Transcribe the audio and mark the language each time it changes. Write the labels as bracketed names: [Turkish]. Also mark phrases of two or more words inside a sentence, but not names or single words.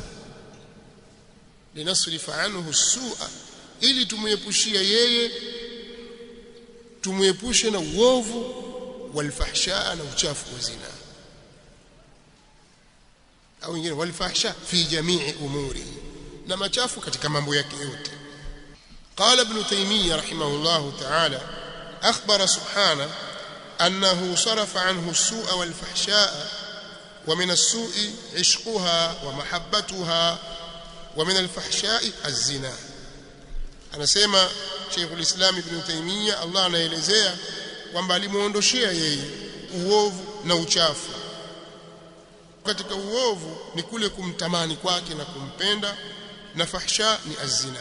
[Arabic] لنصرف عنه السوء, [Swahili] ili tumuepushia yeye, tumuepushe na uovu walfahsha na uchafu wa zina, au ingine [Arabic] والفحشاء في جميع الأمور, [Swahili] na machafu katika mambo yake yote. [Arabic] قال ابن تيمية رحمه الله تعالى أخبر سبحانه أنه صرف عنه السوء والفحشاء، ومن السوء عشقها ومحبتها، ومن الفحشاء الزنا. [Swahili] Anasema Sheikhul Islam Ibn Taymiyyah, Allah anaelezea kwamba alimuondoshia yeye uovu na uchafu. Katika uovu ni kule kumtamani kwake na kumpenda, na fahsha ni azina.